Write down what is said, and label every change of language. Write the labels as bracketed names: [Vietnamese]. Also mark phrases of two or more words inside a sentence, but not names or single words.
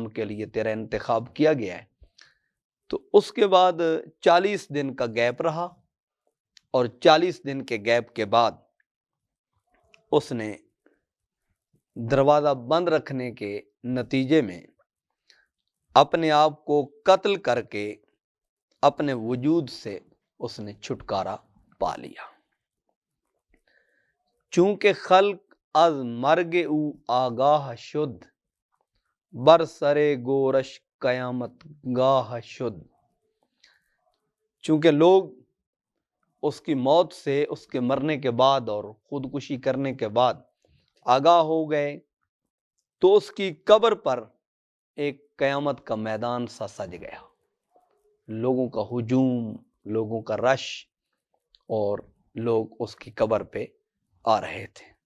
[Urdu] کے لیے تیرا انتخاب کیا گیا ہے، تو اس کے بعد 40 دن کا گیپ رہا، اور 40 دن کے گیپ کے بعد اس نے دروازہ بند رکھنے کے نتیجے میں اپنے آپ کو قتل کر کے اپنے وجود سے اس نے چھٹکارا پا لیا۔ [Persian] چونکہ خلق از مرگ او آگاہ شد، بر سر گورش قیامت گاہ شد۔ [Urdu] چونکہ لوگ اس کی موت سے، اس کے مرنے کے بعد اور خودکشی کرنے کے بعد آگاہ ہو گئے، تو اس کی قبر پر ایک قیامت کا میدان سا سج گیا۔ لوگوں کا ہجوم، لوگوں کا رش، اور لوگ اس کی قبر پہ آ رہے تھے۔